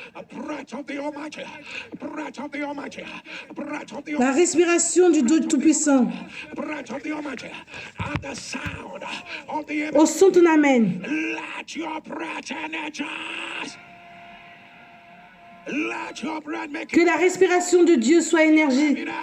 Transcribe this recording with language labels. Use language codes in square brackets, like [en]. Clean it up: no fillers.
[en] breath of the Almighty, breath of the Almighty, breath of the [fr] La respiration du Dieu Tout-Puissant. [en] breath of the Almighty, and the sound of the [fr] Au son de ton amen. [en] let your breath energize. Let your breath make [fr] Que la respiration de Dieu soit énergie.